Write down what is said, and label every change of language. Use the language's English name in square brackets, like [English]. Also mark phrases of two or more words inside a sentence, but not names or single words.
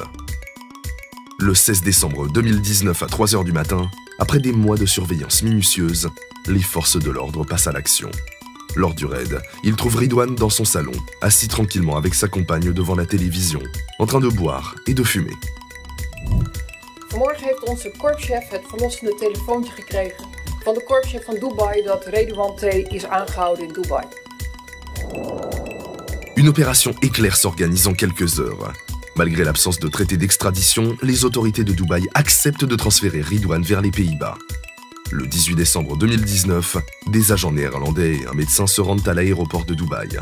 [French] Le 16 décembre 2019 à 3 h du matin, après des mois de surveillance minutieuse, les forces de l'ordre passent à l'action. Lors du raid, ils trouvent Ridwan dans son salon, assis tranquillement avec sa compagne devant la télévision, en train de boire et de fumer. [Dutch] Vanmorgen heeft onze korpschef het verlossende telefoontje gekregen van de korpschef van Dubai dat Ridwan T. is aangehouden in Dubai. [French] Une opération éclair s'organise en quelques heures. Malgré l'absence de traité d'extradition, les autorités de Dubaï acceptent de transférer Ridwan vers les Pays-Bas. Le 18 décembre 2019, des agents néerlandais et un médecin se rendent à l'aéroport de Dubaï.